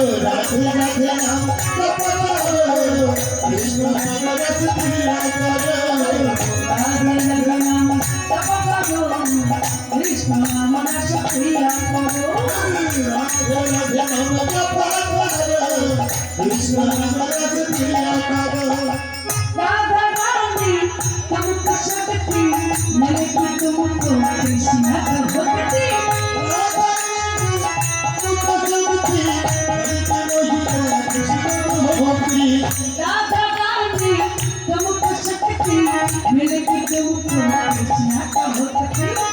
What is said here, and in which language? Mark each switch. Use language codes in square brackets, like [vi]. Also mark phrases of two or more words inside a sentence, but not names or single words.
[bn] রাধে রাধে নাম জপ করো কৃষ্ণ নামের প্রিয়া করো রাধে রাধে নাম জপ করো কৃষ্ণ নাম রস প্রিয়া করো রাধে রাধে নাম জপ করো কৃষ্ণ নামের প্রিয়া করো [hi] राधा रानी तुमको शक्ति मेरे को तुमको कृष्ण भक्ति राधा रानी तुमको शक्ति मेरे को तुमको कृष्ण भक्ति